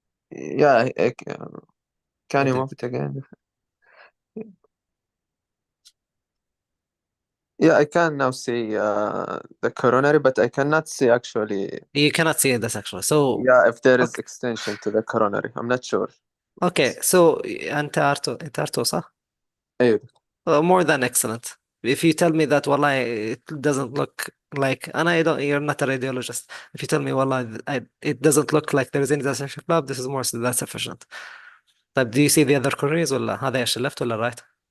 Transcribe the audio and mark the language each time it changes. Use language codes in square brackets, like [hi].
[en] Yeah, can you move it again? Yeah, I can now see the coronary, but I cannot see actually. You cannot see this actually. So yeah, if there is extension to the coronary, I'm not sure. Okay, so [ar] أنت عرفته صح؟ أيوه. [en] More than excellent. If you tell me that والله it doesn't look like, and you're not a radiologist. If you tell me والله it doesn't look like there is any dissection flap, this is more than sufficient. طيب, do you see the other coronaries [ar] ولا هذا ايش, [en] left ولا right?